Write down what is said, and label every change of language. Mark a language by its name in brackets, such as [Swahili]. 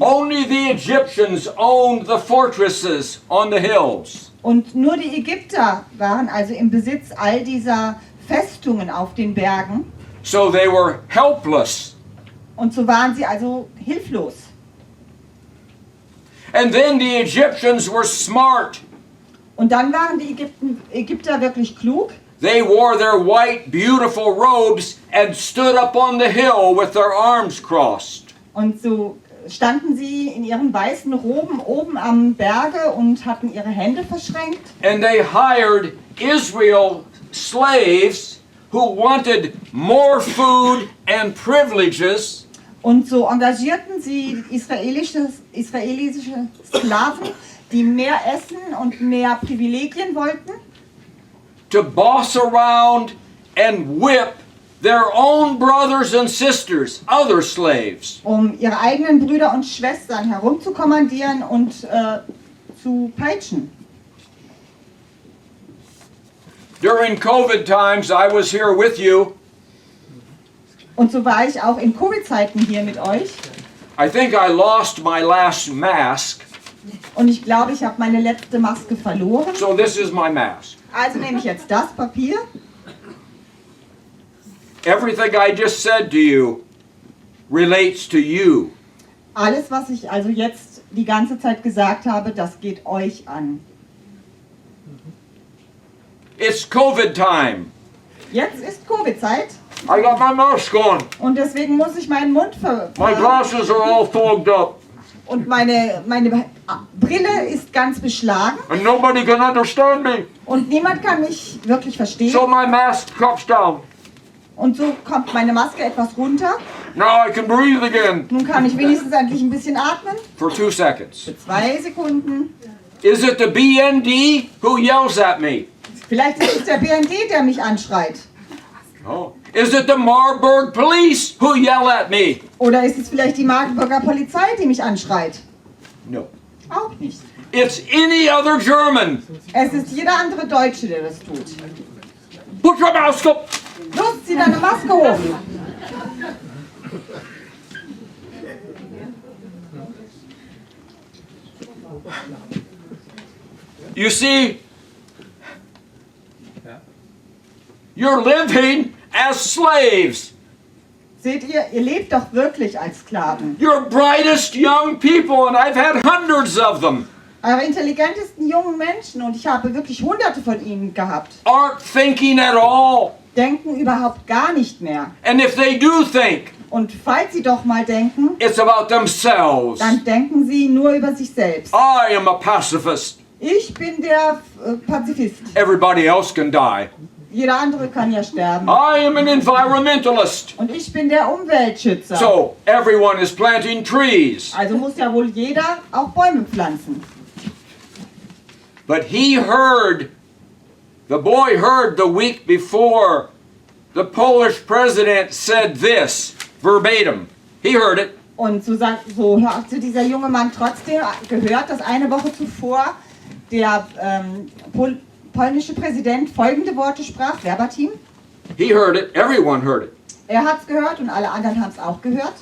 [English] Only the Egyptians owned the fortresses on the hills. [German] Und nur die Ägypter waren also im Besitz all dieser Festungen auf den Bergen. [English] So they were helpless. [German] Und so waren sie also hilflos. [English] And then the Egyptians were smart. [German] Und dann waren die Ägypter wirklich klug. [English] They wore their white, beautiful robes and stood up on the hill with their arms crossed. [German] Und so standen sie in ihren weißen Roben oben am Berge und hatten ihre Hände verschränkt. [English] And they hired Israel slaves who wanted more food and privileges. [German] Und so engagierten sie israelische Sklaven, die mehr Essen und mehr Privilegien wollten, [English] To boss around and whip their own brothers and sisters, other slaves. [German] um ihre eigenen Brüder und Schwestern herumzukommandieren und zu peitschen. [English] During COVID times, I was here with you. [German] Und so war ich auch in Covid-Zeiten hier mit euch. [English] I think I lost my last mask, [German] Und ich glaube, ich habe meine letzte Maske verloren. [English] so this is my mask. [German] Also nehme ich jetzt das Papier. [English] Everything I just said to you relates to you. [German] Alles, was ich also jetzt die ganze Zeit gesagt habe, das geht euch an. [English] It's COVID time. [German] Jetzt ist Covid-Zeit [English] I got my mask on. [German] und deswegen muss ich meinen Mund [English] My glasses are all fogged up, [German] und meine Brille ist ganz beschlagen [English] and nobody can understand me. [German] und niemand kann mich wirklich verstehen. [English] So my mask drops down. [German] Und so kommt meine Maske etwas runter. [English] Now I can breathe again [German] Nun kann ich wenigstens endlich ein bisschen atmen. [English] for 2 seconds. [German] 2 Sekunden. [English] Is it the BND who yells at me? [German] Vielleicht ist es der BND, der mich anschreit. [English] Oh. Is it the Marburg police who yell at me? [German] Oder ist es vielleicht die Marburger Polizei, die mich anschreit? [English] No. [German] Auch nicht. [English] It's any other German. [German] Es ist jeder andere Deutsche, der das tut. [English] Put your mask up. [German] Los, zieh deine Maske hoch. [English] You see, you're living as slaves. [German] Seht ihr, ihr lebt doch wirklich als Sklaven. [English] You're brightest young people, and I've had hundreds of them, [German] Eure intelligentesten jungen Menschen, und ich habe wirklich hunderte von ihnen gehabt, [English] aren't thinking at all. [German] denken überhaupt gar nicht mehr. [English] And if they do think, [German] Und falls sie doch mal denken, [English] it's about themselves. [German] dann denken sie nur über sich selbst. [English] I am a pacifist. [German] Ich bin der Pazifist. [English] Everybody else can die. [German] Jeder andere kann ja sterben. [English] I am an environmentalist. [German] Und ich bin der Umweltschützer. [English] So everyone is planting trees. [German] Also muss ja wohl jeder auch Bäume pflanzen. [English] But the boy heard the week before, the Polish president said this, verbatim. He heard it. [German] Und so hatte dieser junge Mann trotzdem gehört, dass eine Woche zuvor der polnische Präsident folgende Worte sprach, verbatim. [English] He heard it. Everyone heard it. [German] Er hat es gehört und alle anderen haben es auch gehört.